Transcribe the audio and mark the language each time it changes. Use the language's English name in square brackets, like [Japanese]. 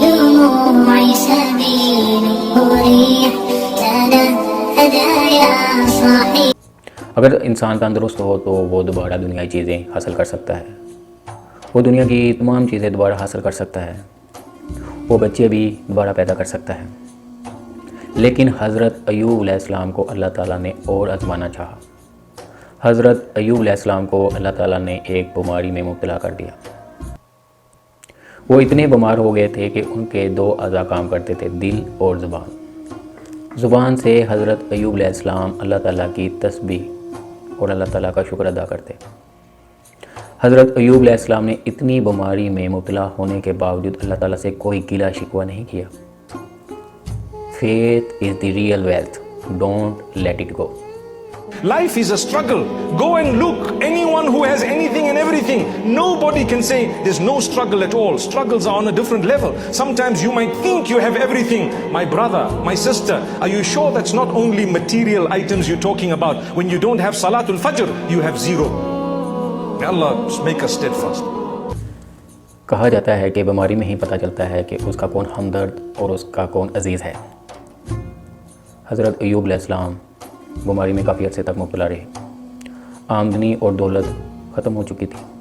[Urdu] الدموع سبيل مريح لنا هدايا صحيح. اگر انسان تندرست ہو تو وہ دوبارہ دنیائی چیزیں حاصل کر سکتا ہے، وہ دنیا کی تمام چیزیں دوبارہ حاصل کر سکتا ہے، وہ بچے بھی دوبارہ پیدا کر سکتا ہے. لیکن حضرت ایوب علیہ السلام کو اللہ تعالیٰ نے اور آزمانا چاہا. حضرت ایوب علیہ السلام کو اللہ تعالیٰ نے ایک بیماری میں مبتلا کر دیا. وہ اتنے بیمار ہو گئے تھے کہ ان کے 2 اعضاء کام کرتے تھے، دل اور زبان. زبان سے حضرت ایوب علیہ السلام اللہ تعالیٰ کی تسبیح اور اللہ تعالیٰ کا شکر ادا کرتے. حضرت ایوب علیہ السلام نے اتنی بیماری میں مبتلا ہونے کے باوجود اللہ تعالیٰ سے کوئی گلہ شکوہ نہیں کیا. [English] Faith is the real wealth. Don't let it go. Life is a struggle. Go and look. Anyone who has anything and everything, nobody can say there's no struggle at all. Struggles are on a different level. Sometimes you might think you have everything. My brother, my sister, are you sure that's not only material items you're talking about? When you don't have Salatul Fajr, you have zero. May Allah make us steadfast. [Urdu] کہا جاتا ہے کہ بیماری میں ہی پتہ چلتا ہے کہ اس کا کون ہمدرد اور اس کا کون عزیز ہے. حضرت ایوب علیہ السلام بیماری میں کافی عرصے تک مبتلا رہے. آمدنی اور دولت ختم ہو چکی تھی.